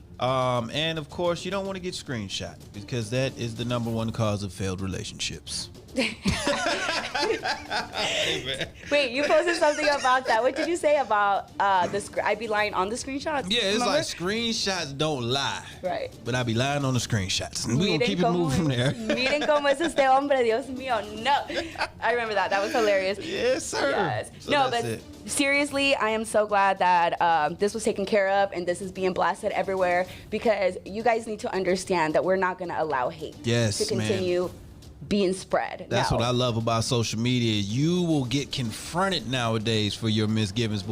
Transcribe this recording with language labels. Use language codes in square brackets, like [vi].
[en] And of course, you don't want to get screenshot, because that is the number one cause of failed relationships. Wait, you posted something about that. What did you say about I be lying on the screenshots? Yeah, it's like screenshots don't lie. Right. But I be lying on the screenshots. And we're going to keep it moving from there. [es] Miren cómo es este hombre, Dios mío. [en] No. I remember that. That was hilarious. Yes, sir. Yes. So no, that's but it. Seriously, I am so glad that this was taken care of and this is being blasted everywhere, because you guys need to understand that we're not going to allow hate to continue being spread. That's what I love about social media. You will get confronted nowadays for your misgivings.